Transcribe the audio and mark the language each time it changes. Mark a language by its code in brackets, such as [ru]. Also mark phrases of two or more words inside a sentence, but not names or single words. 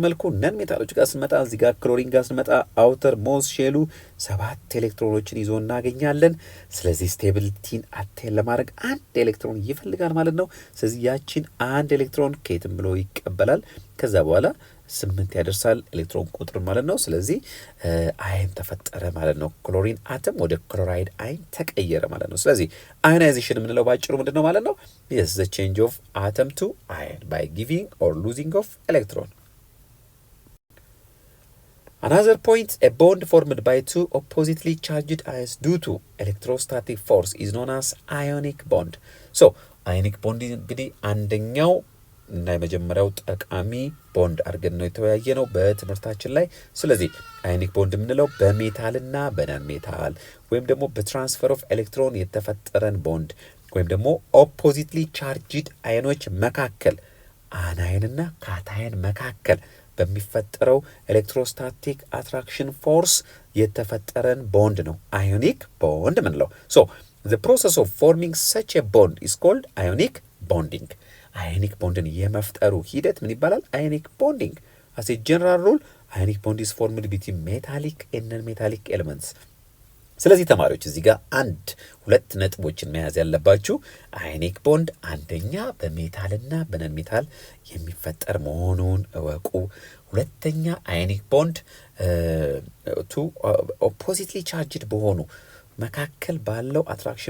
[am] መልኩ ነን ሜታሎች ጋር ስንመጣ እዚህ ጋር ክሎሪን ጋር ስንመጣ [en] outer most shell [am] 7 ኤሌክትሮኖችን ይዞ እናገኛለን። ስለዚህ ስቴቢሊቲን አቴን ለማድረግ አንድ ኤሌክትሮን ይፈልጋል ማለት ነው። ስለዚህ ያችን አንድ ኤሌክትሮን ከየትም ብሎ ይቀበላል። ከዛ በኋላ 8 ያደርሳል ኤሌክትሮን ቁጥር ማለት ነው። ስለዚህ አይን ተፈጠረ ማለት ነው። ክሎሪን አተም ወደ ክሎራይድ አይን ተቀየረ ማለት ነው። ስለዚህ አዮናይዜሽን የምንለው ባጭሩ ምንድነው ማለት ነው? [en] yes the change of atom to ion by giving or losing of electron. Another point, a bond formed by two oppositely charged ions due to electrostatic force is known as ionic bond. So ionic bond [am] እንግዲህ አንደኛው እና የመጀመሪያው ጠቃሚ ቦንድ አድርገን ነው የተወያየ ነው በትምህርታችን ላይ። ስለዚህ [en] ionic bond [am] የምንለው በሜታልና በነን ሜታል ወይም ደግሞ [en] transfer of electron [am] የተፈጠረን ቦንድ ወይም ደግሞ [en] oppositely charged ions [am] መካከል አናይንና ካታየን መካከል በሚፈጠረው [en] electrostatic attraction force [am] የተፈጠረን ቦንድ ነው [en] ionic bond [am] ምንለው። ሶ [en] the process of forming such a bond is called ionic bonding. ionic bond [am] የመፍጠሩ ሂደት ምን ይባላል? [en] ionic bonding። as a general rule ionic bond is formed between metallic and non-metallic elements. [am] ስለዚህ ተማሪዎች እዚህ ጋር ሁለት ነጥቦችን መያዝ ያለባችሁ። [en] ionic bond [am] አንደኛ በሜታልና በነን ሜታል የሚፈጠር መሆኑን እወቁ። ሁለተኛ [en] ionic bond oppositely charged [am] በሆኑ መካከል ባለው አትራክሽን